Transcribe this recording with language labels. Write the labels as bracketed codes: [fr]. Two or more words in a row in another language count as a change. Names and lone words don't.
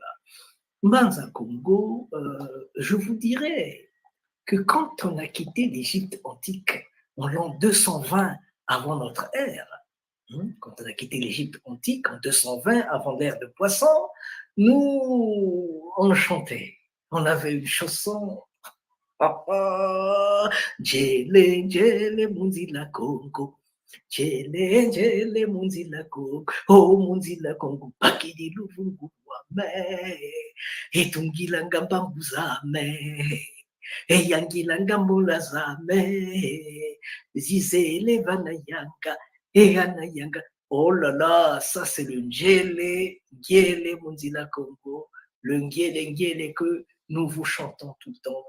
[fr] Mbanza Congo, je vous dirais que quand on a quitté l'Égypte antique en l'an 220 avant notre ère, quand on a quitté l'Égypte antique en 220 avant l'ère de Poisson, nous, on chantait. On avait une chanson. [kg] Djele, djele, munzila Congo. Djele, djele, munzila Congo. Oh, munzila Congo. Pakidi luvungu wame. Etungila ngamba mbuzame. Eyangila ngambula zame, zizele vanayanga, eyanayanga. [fr] Oh là là, ça c'est le Ngele, Ngele Mundila Congo, le Ngele que nous vous chantons tout le temps.